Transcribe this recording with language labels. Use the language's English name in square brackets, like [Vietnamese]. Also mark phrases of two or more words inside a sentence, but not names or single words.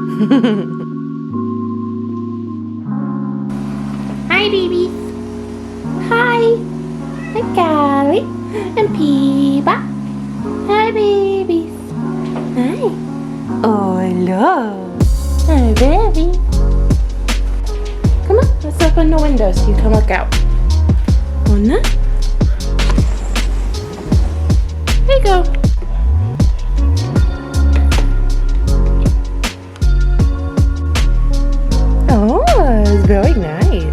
[English] Hi, babies. Hi. Hi, Callie and Peeba. Hi, babies. Hi. Oh, hello. Hi, baby. Come on, let's open the window so you can look out. Wanna? There you go. Oh, it's very nice.